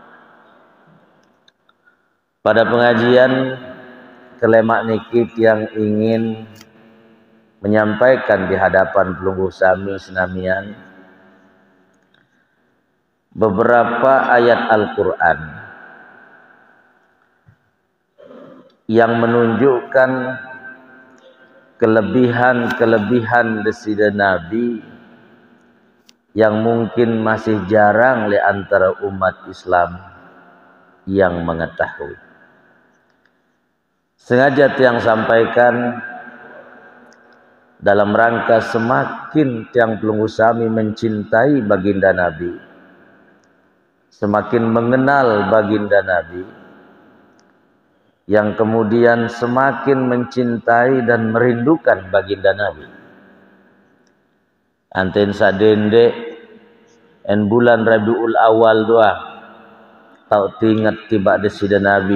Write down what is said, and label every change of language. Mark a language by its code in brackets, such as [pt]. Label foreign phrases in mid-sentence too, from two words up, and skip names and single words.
[id] Pada pengajian kelemak niki yang ingin menyampaikan di hadapan [sas] pelungguh sami senamian [id] beberapa ayat Al-Quran yang menunjukkan kelebihan-kelebihan desida Nabi yang mungkin masih jarang di antara umat Islam yang mengetahui. Sengaja tiang sampaikan dalam rangka semakin tiang pelungguh sami mencintai baginda Nabi, semakin mengenal baginda Nabi, yang kemudian semakin mencintai dan merindukan baginda Nabi. [sas] Anten sadende en bulan Rabiul Awal doa tau tingat tiba desida Nabi.